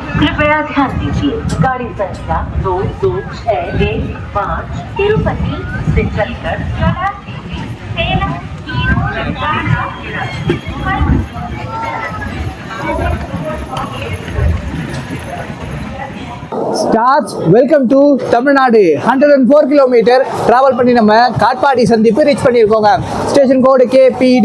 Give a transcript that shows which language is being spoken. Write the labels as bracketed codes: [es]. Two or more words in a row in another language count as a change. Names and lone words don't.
[hi] कृपया ध्यान दीजिए, गाड़ी संख्या 2261 तिरुपति से चलकर सेलम [en] stars welcome to Tamil Nadu. [ta] 104 கிலோமீட்டர் ட்ராவல் பண்ணி நம்ம காட்பாடி சந்திப்பு ரீச் பண்ணியிருக்கோங்க. [en] station code KPD.